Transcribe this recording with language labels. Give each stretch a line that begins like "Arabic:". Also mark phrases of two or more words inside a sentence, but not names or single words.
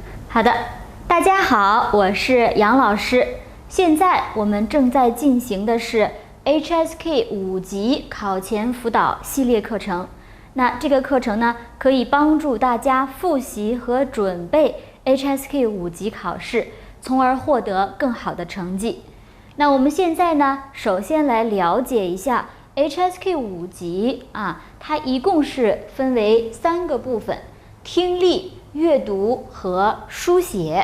Chinese: 好的，大家好，我是杨老師。現在我們正在進行的是 HSK 5 級考前輔導系列課程。那這個課程呢，可以幫助大家複習和準備 HSK 5級考試，從而獲得更好的成績。那我們現在呢，首先來了解一下 HSK 5級它一共是分為3個部分：聽力、閱讀和書寫。